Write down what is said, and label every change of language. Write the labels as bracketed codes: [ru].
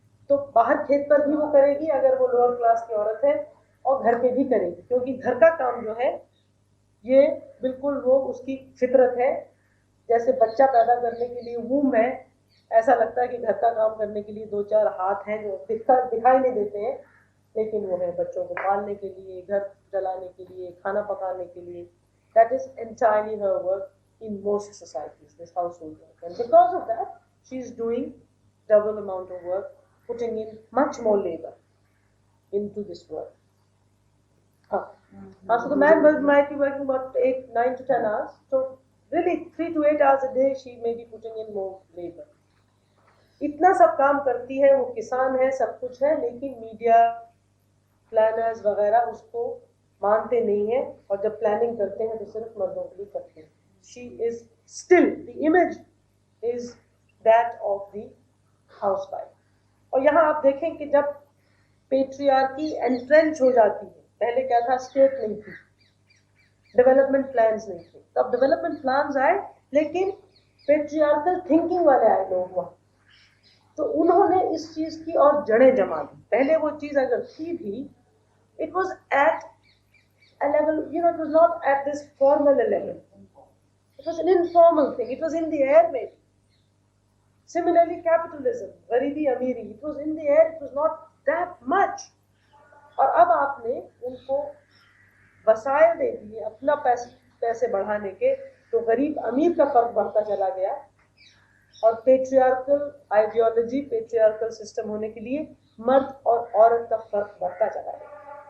[hi] तो बाहर खेत पर भी वो करेगी अगर वो लोअर क्लास की औरत है, और घर पे भी करेगी, क्योंकि घर का काम जो है ये बिल्कुल वो उसकी फितरत है। जैसे बच्चा पैदा करने के लिए वूम है, ऐसा लगता है कि घर का काम करने के लिए 2-4 हाथ हैं जो दिखाई नहीं देते हैं, लेकिन वो है बच्चों को पालने के लिए, घर जलाने के लिए, खाना पकाने के लिए। [en] That is entirely her work in most societies, this household work. And because of that, she is doing double amount of work, putting in much more labor into this work. So the man might be working about 9 to 10 hours. So really 3 to 8 hours a day she may be putting in more labor. [hi] इतना सब काम करती है, वो किसान है, सब कुछ है, लेकिन मीडिया प्लानर्स वगैरह उसको मानते नहीं है, और जब प्लानिंग करते हैं तो सिर्फ मर्दों के लिए करते हैं। [en] She is still, the image is that of the housewife. [hi] और यहाँ आप देखें कि जब पेट्रियार्की एंट्रेंच हो जाती है, पहले क्या था, स्टेट नहीं थी, डेवलपमेंट प्लान्स नहीं थे, तब डेवलपमेंट प्लान्स आए, लेकिन पेट्रियार्कल थिंकिंग वाले आए लोग वहाँ, तो उन्होंने इस चीज की और जड़ें जमा दी। पहले वो चीज अगर थी भी, [en] it was at a level, it was not at this formal level. It was an informal thing. It was in the air, maybe. Similarly, capitalism, [hi] गरीबी अमीरी, [en] it was in the air. It was not that much. [hi] और अब आपने उनको वसाइल दे दिए अपना पैसे बढ़ाने के, तो गरीब अमीर का फर्क बढ़ता चला गया, और पेट्रियार्कल आइडियोलॉजी, पेट्रियार्कल सिस्टम होने के लिए मर्द और औरत का फर्क बढ़ता चला गया।